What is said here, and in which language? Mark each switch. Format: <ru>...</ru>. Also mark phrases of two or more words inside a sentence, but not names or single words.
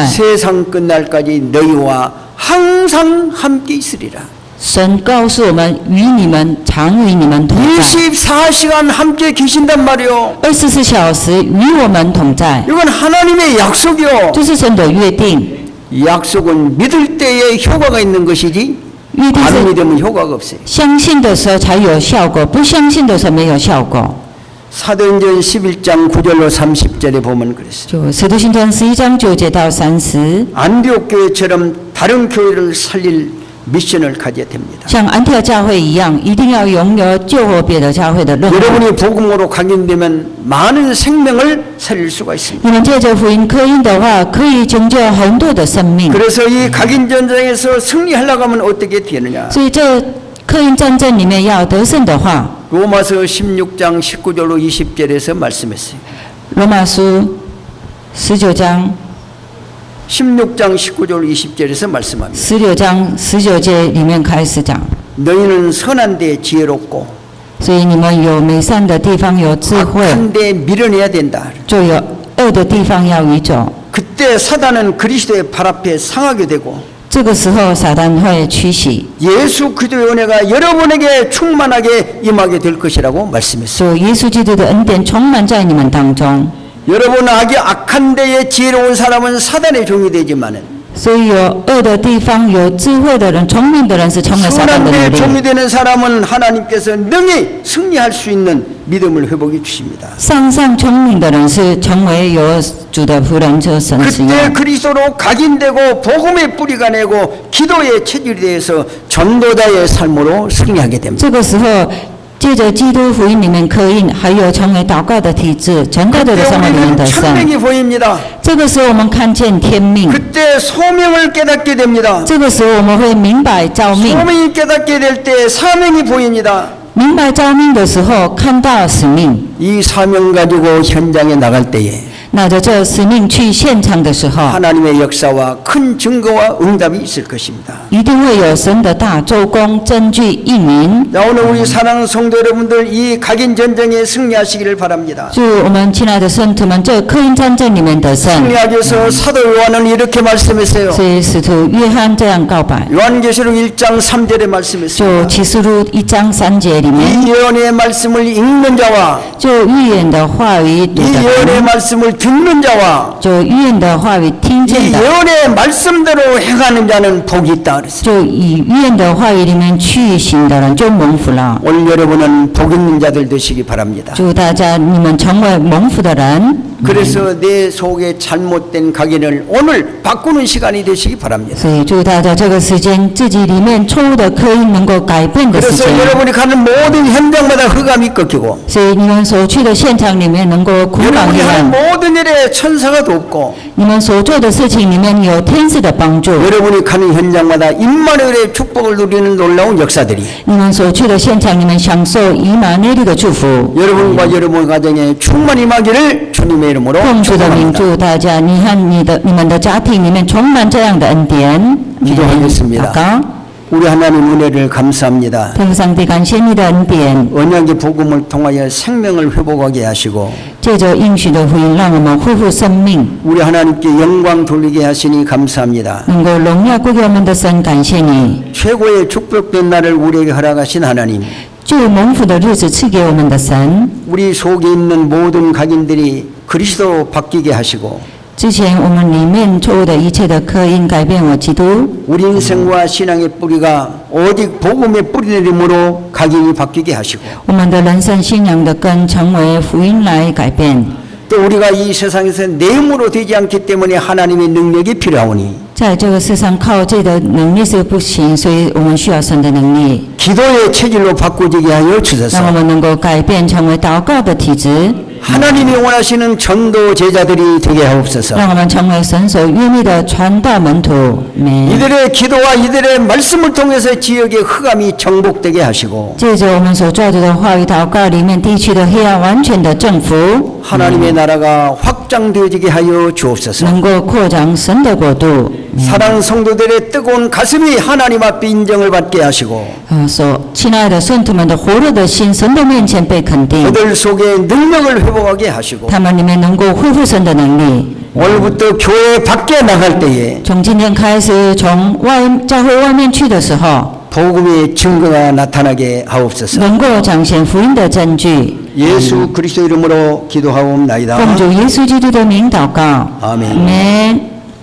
<ko>세상 끝날까지 너희와 항상 함께 있으리라.</ko> <zh>神告诉我们，与你们常与你们同在，</zh> <ko>24시간 함께 계신단 말이요.</ko> <zh>24 小时与我们同在，</zh> <ko>이건 하나님의 약속이요.</ko> <zh>这是神的约定。</zh> <ko>이 약속은 믿을 때에 효과가 있는 것이지</ko> <zh>约定</zh> <ko>안</ko> <zh>是</zh> <ko>믿으면 효과가 없어요.</ko> <zh>相信的时候才有效果，不相信的时候没有效果。</zh> <ko>사도행전 11장 9절로 30절에 보면 그랬어요.</ko> <zh>就使徒行传11章9节到30，</zh> <ko>안디옥 교회처럼 다른 교회를 살릴 미션을 가져야 됩니다.</ko> <zh>像安提阿教会一样，一定要拥有救活别的教会的任务。</zh> <ko>여러분이 복음으로 각인되면 많은 생명을 살릴 수가 있습니다.</ko> <zh>你们借着福音刻印的话，可以拯救很多的生命。</zh> <ko>그래서 이 각인 전쟁에서 승리하려고 하면 어떻게 되느냐?</ko> <zh>所以这刻印战争里面要得胜的话，</zh> <ko>로마서 16장 19절로 20절에서 말씀했어요.</ko> <zh>罗马书19章</zh> <ko>16장 19절 20절에서 말씀합니다.</ko> <zh>16 章19节里面开始讲，</zh> <ko>너희는 선한 데 지혜롭고</ko> <zh>所以你们有美善的地方有智慧，</zh> <ko>악한 데 미련해야 된다.</ko> <zh>就有恶的地方要移走。</zh> <ko>그때 사단은 그리스도의 발 앞에 상하게 되고</ko> <zh>这个时候撒旦会屈膝，</zh> <ko>예수 그리스도의 은혜가 여러분에게 충만하게 임하게 될 것이라고 말씀했어요.</ko> <zh>所以耶稣基督的恩典充满在你们当中。</zh> <ko>여러분 악한 데에 지혜로운 사람은 사단의 종이 되지만은</ko> <zh>所以有恶的地方，有智慧的人、聪明的人是成为撒旦的</zh> <ko>선한</ko> <zh>奴</zh> <ko>데 종이</ko> <zh>隶。</zh> <ko>되는 사람은 하나님께서 능히 승리할 수 있는 믿음을 회복해 주십니다.</ko> <zh>上聪明的人是成为有主的仆人，就神使</zh> <ko>그때</ko> <zh>用。</zh> <ko>그리스도로 각인되고 복음의 뿌리가 내고 기도의 체질이 되어서 전도자의 삶으로 승리하게 됩니다.</ko> <zh>这个时候，借着基督福音里面刻印，还有成为祷告的体质，传道者的</zh> <ko>그때</ko> <zh>生活里面</zh> <ko>우리는</ko> <zh>的神。</zh> <ko>천명이 보입니다.</ko> <zh>这个时候，我们看见天命；</zh> <ko>그때 소명을 깨닫게 됩니다.</ko> <zh>这个时候，我们会明白召命。</zh> <ko>소명이 깨닫게 될 때 사명이 보입니다.</ko> <zh>明白召命的时候，看到使命。</zh> <ko>이 사명 가지고 현장에 나갈 때에</ko> <zh>拿着这使命去现场的时候，</zh> <ko>하나님의 역사와 큰 증거와 응답이 있을 것입니다.</ko> <zh>一定会有神的大周公证据应允。</zh> <ko>자, 오늘 우리 사랑하는 성도 여러분들 이 각인 전쟁에 승리하시기를 바랍니다.</ko> <zh>祝我们亲爱的圣徒们，这刻印战争里面得胜。</zh> <ko>승리하기 위해서 사도 요한은 이렇게 말씀했어요.</ko> <zh>所以使徒约翰这样告白，</zh> <ko>요한계시록 1장 3절에</ko> <zh>就</zh> <ko>말씀했습니다.</ko> <zh>启示录1章3节里面，</zh> <ko>이 예언의 말씀을 읽는 자와</ko> <zh>就预言的话语读</zh> <ko>이</ko> <zh>的</zh> <ko>예언의</ko> <zh>人，</zh> <ko>말씀을 듣는 자와</ko> <zh>就预言的话语听</zh> <ko>이</ko> <zh>见的，</zh> <ko>예언의 말씀대로 행하는 자는 복이 있다 그랬어요.</ko> <zh>就以预言的话语里面去行的人就蒙福了。</zh> <ko>오늘 여러분은 복 있는 자들 되시기 바랍니다.</ko> <zh>祝大家你们成为蒙福的人。</zh> <ko>그래서 내 속에 잘못된 각인을 오늘 바꾸는 시간이 되시기 바랍니다.</ko> <zh>所以祝大家这个时间自己里面错误的刻印能够改变的时</zh> <ko>그래서</ko> <zh>间。</zh> <ko>여러분이 가는 모든 현장마다 흑암이 꺾이고</ko> <zh>所以你们所去的现场里面能够捆绑</zh> <ko>여러분이</ko> <zh>你</zh> <ko>하는</ko> <zh>们，</zh> <ko>모든 일에 천사가 돕고</ko> <zh>你们所做的事情里面有天使的帮助，</zh> <ko>여러분이 가는 현장마다 임마누엘의 축복을 누리는 놀라운 역사들이</ko> <zh>你们所去的现场里面享受以马内利的祝福。</zh> <ko>여러분과 여러분 가정에 충만히 임하기를 주님의 이름으로</ko> <zh>奉主的名</zh> <ko>축복합니다.</ko> <zh>祝大家，你和你们的家庭里面充满这样的恩典。</zh> <ko>기도하겠습니다.</ko> <zh>祷告，</zh> <ko>우리 하나님 은혜를 감사합니다.</ko> <zh>天父上帝，感谢你的恩典，</zh> <ko>언약의 복음을 통하여 생명을 회복하게 하시고</ko> <zh>借着应许的福音，让我们恢复生命，</zh> <ko>우리 하나님께 영광 돌리게 하시니 감사합니다.</ko> <zh>能够荣耀归给我们的神。感谢你，</zh> <ko>최고의 축복된 날을 우리에게 허락하신 하나님,</ko> <zh>就蒙福的日子赐给我们的神。</zh> <ko>우리 속에 있는 모든 각인들이 그리스도로 바뀌게 하시고</ko> <zh>之前我们里面错误的一切的刻印改变我基督，</zh> <ko>우리 인생과 신앙의 뿌리가 오직 복음의 뿌리내림으로 각인이 바뀌게 하시고</ko> <zh>我们的人生信仰的根成为福音来改变。</zh> <ko>또 우리가 이 세상에서 내 힘으로 되지 않기 때문에 하나님의 능력이 필요하오니</ko> <zh>在这个世上靠自己的能力是不行，所以我们需要神的能力，</zh> <ko>기도의 체질로 바꾸게 하여</ko> <zh>让我</zh> <ko>주소서.</ko> <zh>们能够改变成为祷告的体质，</zh> <ko>하나님이 원하시는 전도 제자들이 되게 하옵소서.</ko> <zh>让我们成为神所愿意的传道门徒。아멘。</zh> <ko>이들의 기도와 이들의 말씀을 통해서 지역의 흑암이 정복되게 하시고</ko> <zh>借着我们所做的话语祷告里面地区的黑暗完全的征服，</zh> <ko>하나님의 나라가 확장되어지게 하여 주옵소서.</ko> <zh>能够扩张神的国度。</zh> <ko>사랑 성도들의 뜨거운 가슴이 하나님 앞에 인정을 받게 하시고</ko> <zh>所亲爱的圣徒们的火热的心，神的面前被肯定，</zh> <ko>그들 속에 능력을 회복하게 하시고</ko> <zh>他们里面能够恢复神的能力。</zh> <ko>오늘부터 교회 밖에 나갈 때에</ko> <zh>从今天开始，从教会外面去的时候，</zh> <ko>복음의 증거가 나타나게 하옵소서.</ko> <zh>能够彰显福音的证据。</zh> <ko>예수 그리스도 이름으로 기도하옵나이다.</ko> <zh>奉主耶稣基督的名祷告，</zh> <ko>아멘.</ko> <zh>阿门。</zh>